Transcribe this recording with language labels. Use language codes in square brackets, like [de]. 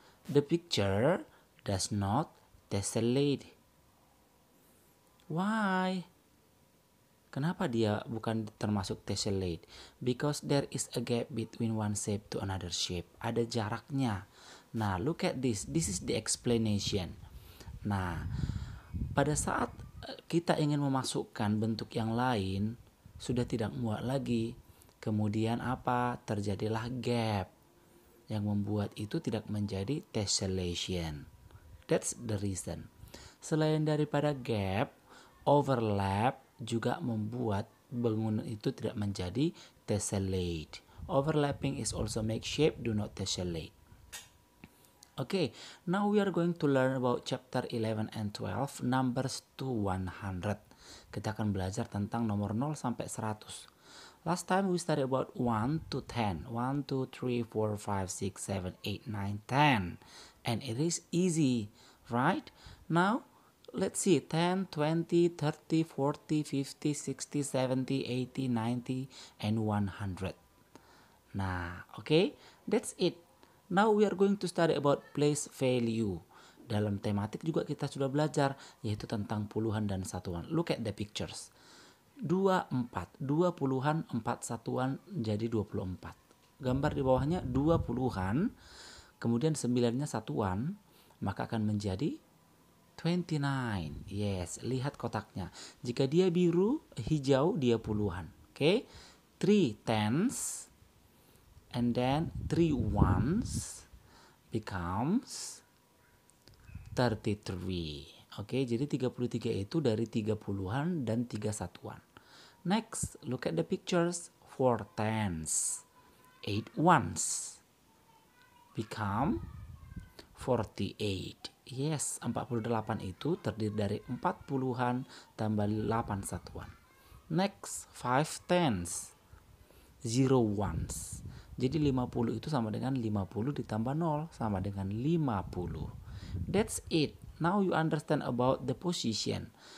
[en] The picture does not tessellate. Why? [id] Kenapa dia bukan termasuk [en] tessellate? Because there is a gap between one shape to another shape. [id] Ada jaraknya. Nah, [en] look at this. This is the explanation. [id] Nah, pada saat kita ingin memasukkan bentuk yang lain, sudah tidak muat lagi. Kemudian apa? Terjadilah gap yang membuat itu tidak menjadi tessellation. [en] That's the reason. [id] Selain daripada gap, overlap juga membuat bangunan itu tidak menjadi tessellate. [en] Overlapping is also make shape do not tessellate. Okay, now we are going to learn about chapter 11 and 12, numbers to 100. [id] Kita akan belajar tentang nomor 0 sampai 100. [en] Last time we studied about 1 to 10. 1, 2, 3, 4, 5, 6, 7, 8, 9, 10. And it is easy, right? Now, let's see, 10, 20, 30, 40, 50, 60, 70, 80, 90, and 100. Nah, okay, that's it. Now we are going to study about place value. [id] Dalam tematik juga kita sudah belajar, yaitu tentang puluhan dan satuan. [en] Look at the pictures. [id] 24, 2 puluhan, 4 satuan jadi 24. Gambar di bawahnya 2 puluhan, kemudian 9-nya satuan, maka akan menjadi 29. Yes, lihat kotaknya. Jika dia biru, hijau, dia puluhan. Okay? [en] 3 tens. And then 3 ones becomes 33. [id] Oke, jadi 33 itu dari 3 puluhan dan 3 satuan. [en] Next, look at the pictures. 4 tens, 8 ones become 48. [id] Yes, 48 itu terdiri dari 4 puluhan tambah 8 satuan. [en] Next, 5 tens, 0 ones. [id] Jadi 50 itu sama dengan 50 ditambah 0 sama dengan 50. [en] That's it. Now you understand about the position.